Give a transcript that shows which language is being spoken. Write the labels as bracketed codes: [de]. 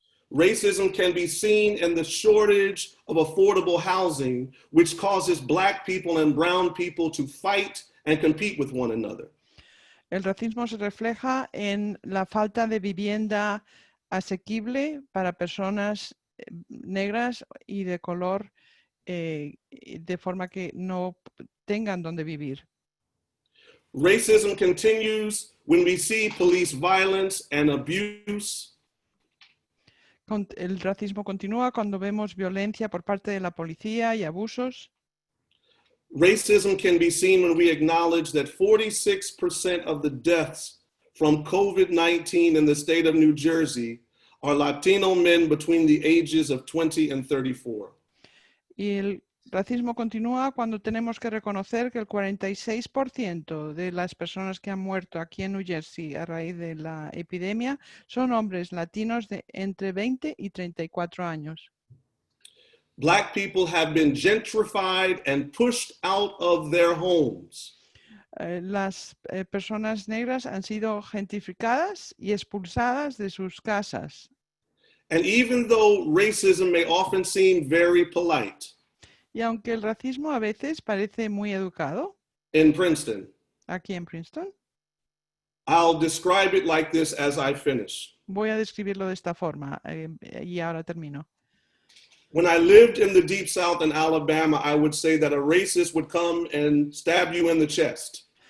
[en] Racism can be seen in the shortage of affordable housing, which causes Black people and brown people to fight and compete with one another. [es] El racismo se refleja en la falta de vivienda asequible para personas negras y de color, de forma que no tengan donde vivir. [en] Racism continues when we see police violence and abuse. [es] El racismo continúa cuando vemos violencia por parte de la policía y abusos. [en] Racism can be seen when we acknowledge that 46% of the deaths from COVID-19 in the state of New Jersey are Latino men between the ages of 20 and 34. [es] Y el racismo continúa cuando tenemos que reconocer que el 46% de las personas que han muerto aquí en New Jersey a raíz de la epidemia son hombres latinos de entre 20 y 34 años. [en] Black people have been gentrified and pushed out of their homes. [es] Las personas negras han sido gentrificadas y expulsadas de sus casas. [en] And even though racism may often seem very polite, [es] Y aunque el racismo a veces parece muy educado, [en] in Princeton, [es] aquí en Princeton, [en] I'll describe it like this as I finish. [es] voy a describirlo de esta forma y ahora termino. [en] When I lived in the Deep South in Alabama, I would say that a racist would come and stab you in the chest.